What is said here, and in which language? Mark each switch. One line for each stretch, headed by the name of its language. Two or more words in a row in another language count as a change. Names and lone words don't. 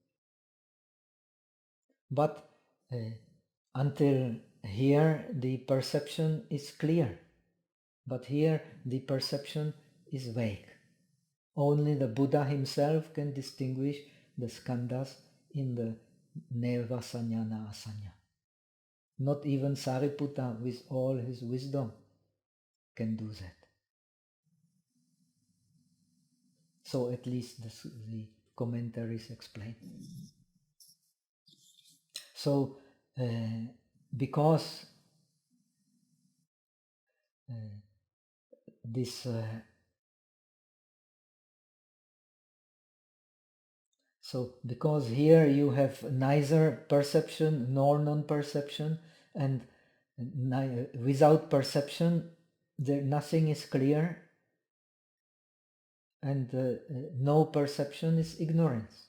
English: But until here the perception is clear, but here the perception is vague. Only the Buddha himself can distinguish the skandhas in the
Pali: neva sanya na asanya.
English: Not even Sariputta with all his wisdom can do that. So at least the commentaries explain. So because this so because here you have neither perception nor non-perception, and without perception there nothing is clear, and no perception is ignorance.